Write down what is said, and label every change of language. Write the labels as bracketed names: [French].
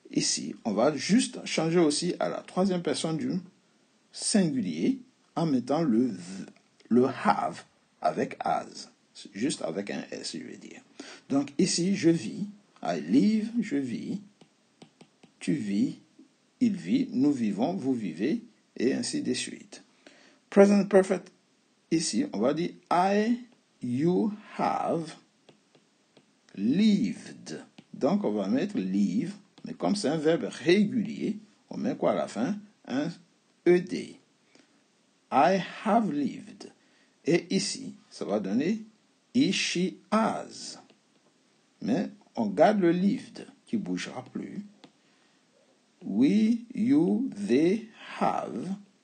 [French] Ici, on va juste changer aussi à la troisième personne du singulier en mettant le have avec as, juste avec un S, je veux dire. Donc ici, je vis, I live, je vis, tu vis, il vit, nous vivons, vous vivez, et ainsi de suite. Present Perfect, ici, on va dire [English] I, you have lived. [French] Donc, on va mettre live, mais comme c'est un verbe régulier, on met quoi à la fin? [English] Un ED. I have lived. [French] Et ici, ça va donner he, she, has. Mais on garde le lived, qui ne bougera plus. [English] We, you, they have.